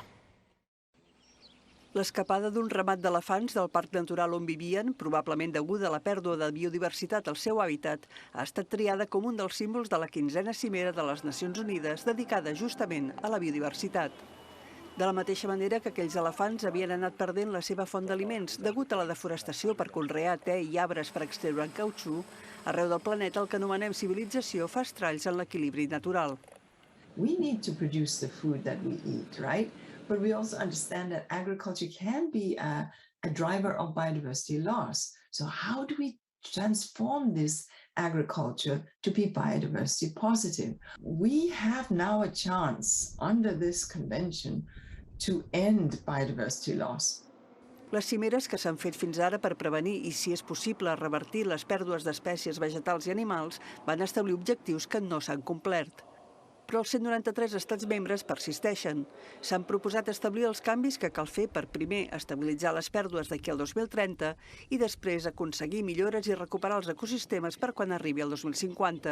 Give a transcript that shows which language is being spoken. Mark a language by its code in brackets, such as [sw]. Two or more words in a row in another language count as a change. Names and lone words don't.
[ca] L'escapada d'un ramat d'elefants del parc natural on vivien, probablement deguda a la pèrdua de biodiversitat al seu hàbitat, ha estat triada com un dels símbols de la 15a cimera de les Nacions Unides dedicada justament a la biodiversitat. De la mateixa manera que aquells elefants havien anat perdent la seva font d'aliments degut a la deforestació per conrear te i arbres per extreure cautxú, arreu del planeta el que anomenem civilització fa estralls en l'equilibri natural. [en] We need to produce the food that we eat, right? But we also understand that agriculture can be a driver of biodiversity loss. So how do we transform this agriculture to be biodiversity positive? We have now a chance under this convention to end biodiversity loss. [ca] Les cimeres que s'han fet fins ara per prevenir i, si és possible, revertir les pèrdues d'espècies vegetals i animals van establir objectius que no s'han complert. Però els 193 estats membres persisteixen. S'han proposat establir els canvis que cal fer per primer estabilitzar les pèrdues d'aquí al 2030 i després aconseguir millores i recuperar els ecosistemes per quan arribi el 2050.